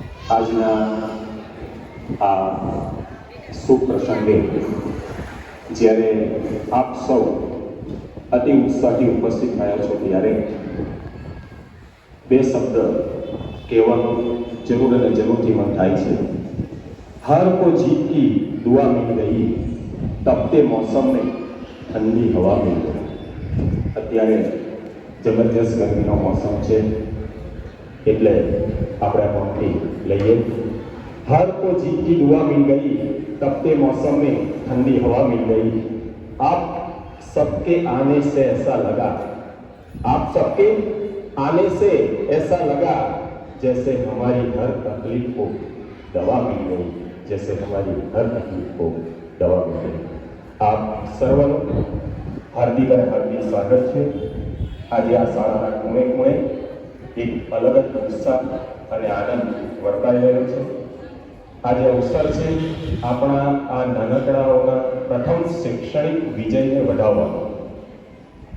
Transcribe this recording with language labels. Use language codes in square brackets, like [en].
[gu] આજના આ સુપ્રસંગે જ્યારે આપ સૌ અતિ ઉત્સાહથી ઉપસ્થિત થયા છો ત્યારે બે શબ્દ કહેવાનું જરૂર અને જરૂરથી મન થાય છે। [hi] हर को जीत की दुआ मिल गई, तपते मौसम में ठंडी हवा मिल गई। [gu] અત્યારે જબરજસ્ત ગરમીનો મોસમ છે એટલે આપણે પંક્તિ લઈએ। [hi] हर को जीत की दुआ मिल गई, तपते मौसम में ठंडी हवा मिल गई। आप सबके आने से ऐसा लगा, आप सबके आने से ऐसा लगा जैसे हमारी हर तकलीफ को दवा मिल गई, जैसे हमारी हर तकलीफ को दवा मिल गई। [gu] आप सर्वનું હાર્દિક સ્વાગત છે। આજે આ શાળાના ખૂણે ખૂણે એક અલગ જ ઉત્સાહ અને આનંદ વર્તાઈ રહ્યો છે। આજે અવસર છે આપણા આ નાનકડાઓના પ્રથમ શૈક્ષણિક વિજયને વધાવવાનો।